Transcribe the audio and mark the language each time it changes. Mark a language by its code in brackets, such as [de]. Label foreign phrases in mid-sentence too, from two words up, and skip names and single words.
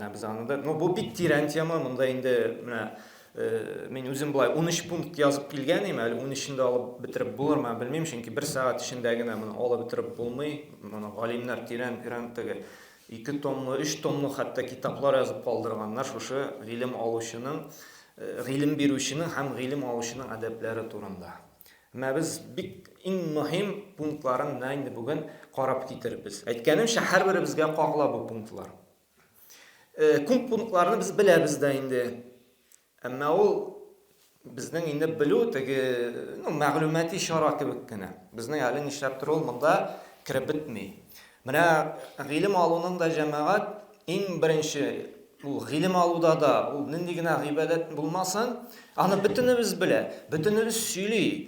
[uz] Biz anida, bu bit tirantiyami, bunda endi mana men o'zim bulay 13 punkt yozib kelganim, hali 13-ni olib bitirib bo'larman bilmayman, chunki 1 soat ichindagina buni olib bitirib bo'lmay, mana olimlar tirantga 2 tomli, 3 tomli hatto kitoblar yozib qoldirganlar shu ilm oluvchining, ilm beruvchining ham ilm oluvchining adablari turunda. Ama biz eng muhim punktlarini endi bugun qarab ketiribmiz. Aytganimcha har biri bizga qoqla bu punktlar. [tt] күп пунктларны без беләбез дә инде. Әмма ул безнең инде белү теге, мәгълүмати шара кебек кенә. Безнең әле нишләптер ул монда киреп бетми. Менә гыйлем алуның да җәмәгать иң беренче ул гыйлем алуда да ул нинди генә гыйбадәт булмасын, аны бөтенебез белә, бөтенебез сөйли.